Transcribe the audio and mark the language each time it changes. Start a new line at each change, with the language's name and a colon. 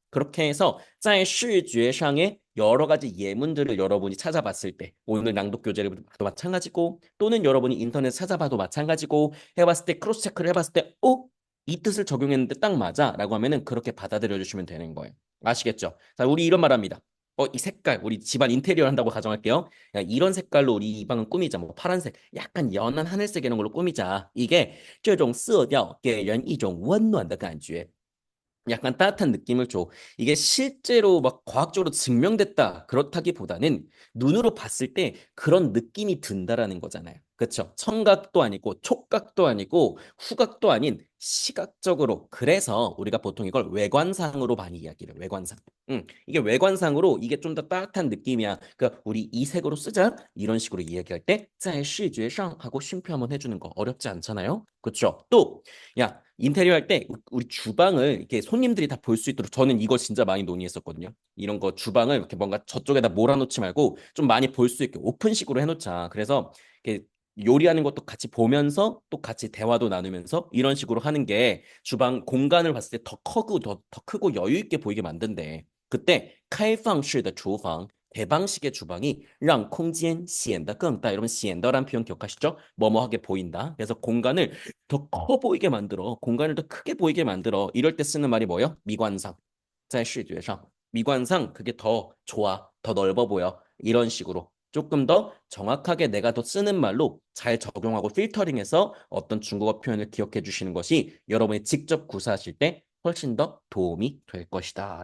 Korean: 그렇게 해서
Chinese: 在视觉上
Korean: 의 여러 가지 예문들을 여러분이 찾아봤을 때 오늘 낭독 교재를 봐도 마찬가지고 또는 여러분이 인터넷 찾아봐도 마찬가지고 해봤을 때 크로스 체크를 해봤을 때 이 뜻을 적용했는데 딱 맞아 라고 하면은 그렇게 받아들여 주시면 되는 거예요. 아시겠죠? 자, 우리 이런 말 합니다. 이 색깔, 우리 집안 인테리어 한다고 가정할게요. 야, 이런 색깔로 우리 이 방은 꾸미자. 뭐 파란색, 약간 연한 하늘색 이런 걸로 꾸미자. 이게
Chinese: 这种色调给人一种温暖的感觉.
Korean: 약간 따뜻한 느낌을 줘. 이게 실제로 막 과학적으로 증명됐다. 그렇다기보다는 눈으로 봤을 때 그런 느낌이 든다라는 거잖아요. 그렇죠? 청각도 아니고 촉각도 아니고 후각도 아닌 시각적으로. 그래서 우리가 보통 이걸 외관상으로 많이 이야기를 해요. 외관상. 이게 외관상으로 이게 좀 더 따뜻한 느낌이야. 그러니까 우리 이 색으로 쓰자. 이런 식으로 이야기할 때
Chinese: 在视觉上
Korean: 하고 쉼표 한번 해주는 거 어렵지 않잖아요. 그렇죠? 또 야, 인테리어 할 때 우리 주방을 이렇게 손님들이 다 볼 수 있도록 저는 이거 진짜 많이 논의했었거든요. 이런 거 주방을 이렇게 뭔가 저쪽에다 몰아놓지 말고 좀 많이 볼 수 있게 오픈식으로 해놓자. 그래서 이렇게 요리하는 것도 같이 보면서 또 같이 대화도 나누면서 이런 식으로 하는 게 주방 공간을 봤을 때 더 크고 여유 있게 보이게 만든대. 그때
Chinese: 开放式的厨房
Korean: 개방식의 주방이
Chinese: 让空间显得更大.
Korean: 여러분 显得란 표현 기억하시죠? 뭐뭐하게 보인다. 그래서 공간을 더 커 보이게 만들어. 공간을 더 크게 보이게 만들어. 이럴 때 쓰는 말이 뭐예요? 미관상.
Chinese: 在视觉上.
Korean: 미관상 그게 더 좋아. 더 넓어 보여. 이런 식으로. 조금 더 정확하게 내가 더 쓰는 말로 잘 적용하고 필터링해서 어떤 중국어 표현을 기억해 주시는 것이 여러분이 직접 구사하실 때 훨씬 더 도움이 될 것이다.